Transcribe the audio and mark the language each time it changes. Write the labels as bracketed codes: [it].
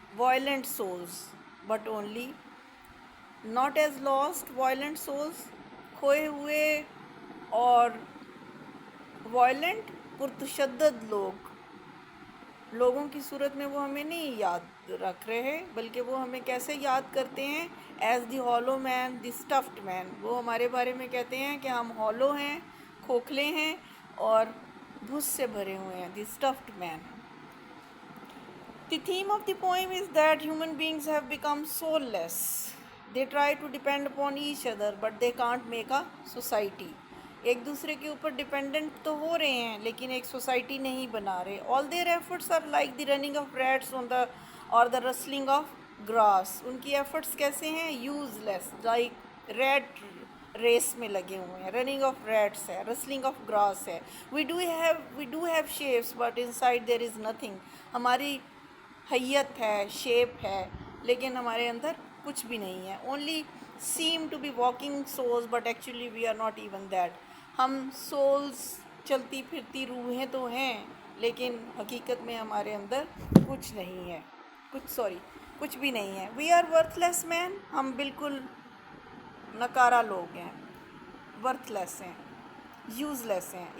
[en] violent souls, but only not as lost violent souls, [ur] کھوئے ہوئے اور violent پرتشدد لوگوں کی صورت میں وہ ہمیں نہیں یاد رکھ رہے ہیں، بلکہ وہ ہمیں کیسے یاد کرتے ہیں؟ [en] As the hollow men, the stuffed men. [ur] وہ ہمارے بارے میں کہتے ہیں کہ ہم ہالو ہیں، کھوکھلے ہیں اور بھس سے بھرے ہوئے ہیں. [en] The stuffed men. The theme of the poem is that human beings have become soulless. They try to depend upon each other, but they can't make a society. [ur] ایک دوسرے کے اوپر ڈپینڈنٹ تو ہو رہے ہیں لیکن ایک سوسائٹی نہیں بنا رہے. [en] All their efforts are like the running of rats on the or the rustling of grass. [ur] ان کی ایفرٹس کیسے ہیں؟ [en] useless, like rat [ur] ریس میں لگے ہوئے ہیں. [en] Running of rats ہے، rustling of grass ہے. we do have shapes but inside there is nothing. [ur] ہماری حیت ہے، شیپ ہے، لیکن ہمارے اندر کچھ بھی نہیں ہے. [en] only seem to be walking souls but actually we are not even that. [ur] ہم سولز، چلتی پھرتی روحیں تو ہیں لیکن حقیقت میں ہمارے اندر کچھ نہیں ہے، کچھ بھی نہیں ہے. [en] we are worthless men. [ur] ہم بالکل نکارہ لوگ ہیں، [en] worthless ہیں، useless [ur] ہیں.